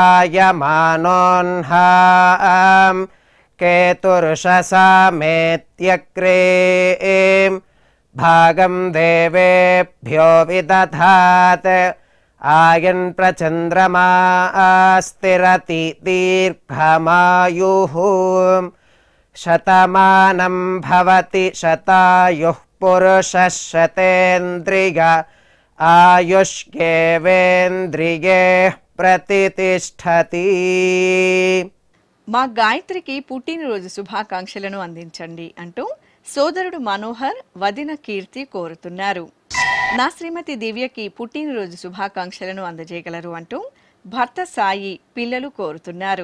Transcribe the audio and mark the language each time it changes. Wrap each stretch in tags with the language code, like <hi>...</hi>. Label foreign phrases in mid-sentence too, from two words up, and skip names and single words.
<sa>जायमानोऽह्नां केतुर्षसामेत्यग्रे भागं देवेभ्यो विदधात् आयन् प्रचन्द्रमा स्थिरति दीर्घमायुः शतमानं भवति शतायुः पुरुषः शतेन्द्रिय आयुष्येवेन्द्रिये प्रतिष्ठति.</sa> <te>మా గాయత్రికి పుట్టినరోజు శుభాకాంక్షలను అందించండి అంటూ సోదరుడు మనోహర్ వదిన కీర్తి కోరుతున్నారు. నా శ్రీమతి దివ్యకి పుట్టినరోజు శుభాకాంక్షలను అందజేయగలరు అంటూ భర్త సాయి పిల్లలు కోరుతున్నారు.</te>